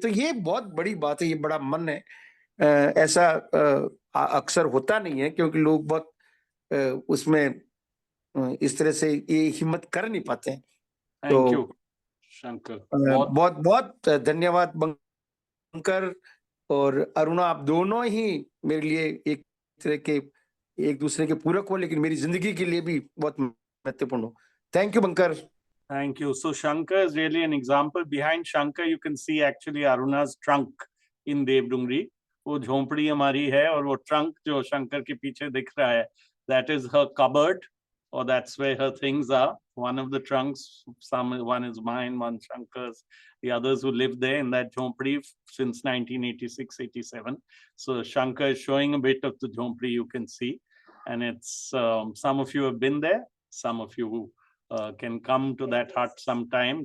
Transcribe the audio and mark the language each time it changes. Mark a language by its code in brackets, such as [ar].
[hi] तो ये बहुत बड़ी बात है, ये बड़ा मन है। ऐसा अक्सर होता नहीं है, क्योंकि लोग बहुत उसमें इस तरह से ये हिम्मत कर नहीं पाते हैं। [en] thank you Shankar, [hi] बहुत बहुत धन्यवाद बंकर और अरुणा, आप दोनों ही मेरे लिए एक तरह के, एक दूसरे के पूरक हो, लेकिन मेरी जिंदगी के लिए भी बहुत महत्वपूर्ण हो। [en] Thank you Bunker. Thank you. So Shankar is really an example. Behind Shankar, you can see actually Aruna's trunk in Devdungri. [hi] वो झोंपड़ी हमारी है, और वो trunk जो शंकर के पीछे दिख रहा है, [en] that is her cupboard, or that's where her things are. One of the trunks, one is mine, one Shankar's, the others who live there in that jhopdi since 1986-87. So Shankar is showing a bit of the jhopdi, you can see, and it's some of you have been there, some of you can come to that hut sometime.